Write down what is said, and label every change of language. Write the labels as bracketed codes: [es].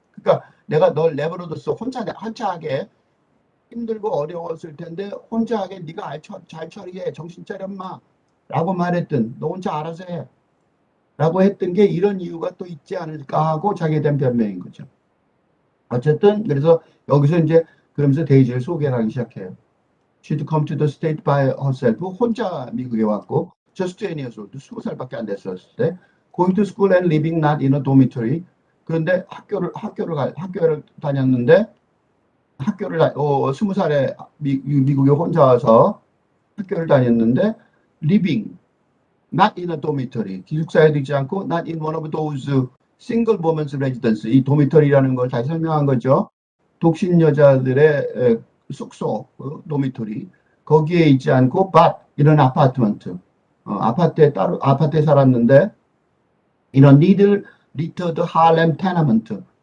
[ko] 그러니까 내가 널 내버려뒀어. 혼자하게 힘들고 어려웠을 텐데 혼자하게 네가 잘 처리해. 정신 차려 마. 라고 말했던 너 혼자 알아서 해. 라고 했던 게 이런 이유가 또 있지 않을까 하고 자기에 대한 변명인 거죠. 어쨌든 그래서 여기서 이제 그러면서 데이지를 소개를 하기 시작해요. [en] She'd come to the state by herself. [ko] 혼자 미국에 왔고 [en] just 20 years old. [ko] 20살밖에 안 됐었을 때 [en] going to school and living not in a dormitory. [ko] 그런데 학교를 다녔는데 20살에 미국에 혼자 와서 학교를 다녔는데 [en] living not in a dormitory. [ko] 기숙사에도 있지 않고 [en] not in one of those single women's residence. [ko] 이 도미토리라는 걸 잘 설명한 거죠. 독신 여자들의 숙소, 도미토리. 거기에 있지 않고 but 이런 아파트먼트. 아파트에 살았는데 이런 리들 리터드 할렘 테너먼트.